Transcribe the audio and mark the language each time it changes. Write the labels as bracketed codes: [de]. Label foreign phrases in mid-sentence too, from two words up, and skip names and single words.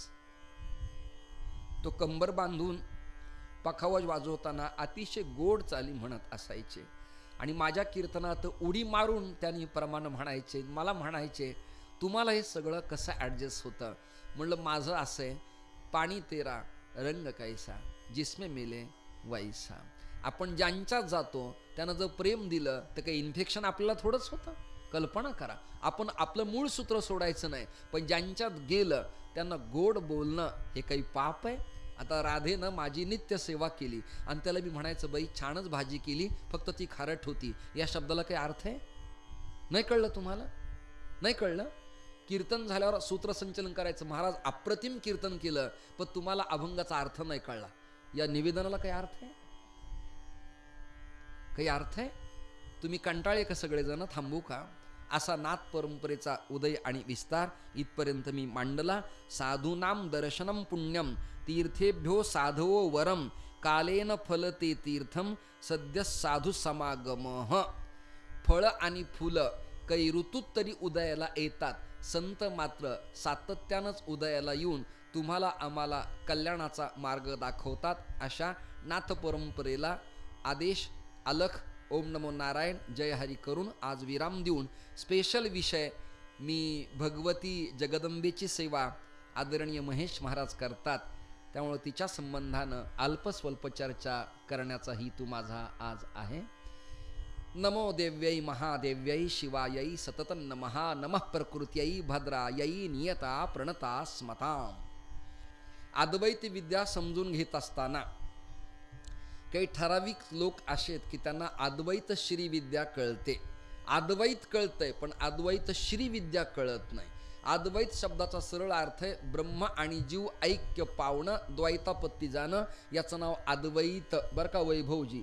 [mr] तो कंबर बांधून पखावज वाजवताना अतिशय गोड चाली म्हणत असायचे आणि माझ्या कीर्तनात उडी मारून त्यांनी प्रमाण म्हणायचे. मला म्हणायचे तुम्हाला हे सगळं कसं ॲडजस्ट होतं. म्हणलं माझं असं आहे, [hi] पाणी तेरा रंग कैसा जिसमें मिले वैसा. [mr] आपण ज्यांच्यात जातो त्यानं जर प्रेम दिलं तर काही इन्फेक्शन आपल्याला थोडंच होतं. कल्पना करा, आपण आपलं मूळ सूत्र सोडायचं नाही, पण ज्यांच्यात गेलं त्यांना गोड बोलणं हे काही पाप आहे. आता राधेनं माझी नित्य सेवा केली आणि त्याला मी म्हणायचं बाई छानच भाजी केली, फक्त ती खारट होती. या शब्दाला काही अर्थ आहे? नाही कळलं तुम्हाला? नाही कळलं? कीर्तन झाल्यावर सूत्रसंचलन करायचं. महाराज अप्रतिम कीर्तन केलं, पण तुम्हाला अभंगाचा अर्थ नाही कळला. या निवेदनाला काही अर्थ आहे? काही अर्थ आहे? तुम्ही कंटाळे का सगळेजण? थांबू का? असा नाथ परंपरेचा उदय आणि विस्तार इथपर्यंत मी मांडला. [sa] साधूनाम दर्शनम पुण्यम तीर्थेभ्यो साधवो वरम कालेन फलते तीर्थम सद्य साधू समागमः. [mr] फळ आणि फुलं काही ऋतूत तरी उदयाला येतात, संत मात्र सातत्यानंच उदयाला येऊन तुम्हाला आम्हाला कल्याणाचा मार्ग दाखवतात. अशा नाथ परंपरेला आदेश अलख ओम नमो नारायण जय हरी करून आज विराम देऊन स्पेशल विषय मी भगवती जगदंबेची सेवा आदरणीय महेश महाराज करतात, त्यामुळे तिच्या संबंधानं अल्पस्वल्प चर्चा करण्याचा हेतू माझा आज आहे. [sa] नमो देव्यै महादेव्यै शिवायै सततं नमः. नमः प्रकृत्यै भद्रायै नियता प्रणता स्मताम. [mr] अद्वैत विद्या समजून घेत असताना काही ठराविक लोक असे आहेत की त्यांना अद्वैत श्री विद्या कळते. अद्वैत कळतंय पण अद्वैत श्री विद्या कळत नाही. अद्वैत शब्दाचा सरळ अर्थ आहे ब्रह्म आणि जीव ऐक्य पावणं, द्वैतापत्ती जाणं, याचं नाव अद्वैत बरं का वैभवजी.